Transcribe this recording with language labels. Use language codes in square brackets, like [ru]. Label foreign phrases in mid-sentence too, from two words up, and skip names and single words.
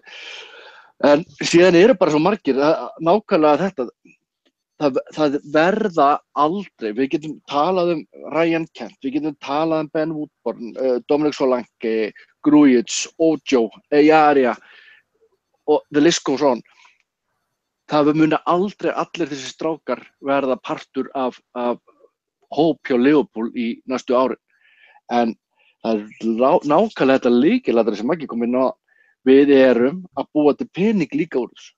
[is] En síðan bara svo margir, nákvæmlega þetta, það verða aldrei, við getum talað Ryan Kent, við getum talað Ben Woodburn, Dominic Solanke, Grujic, Ojo, Ejaria og [en] the list goes on. [is] Það muni aldrei allir þessi strákar verða partur af hóp hjá Liverpool í næstu árin. En það nákvæmlega þetta lykilatriði sem Maggi kom inn á, við erum að búa til pening líka úr þessu.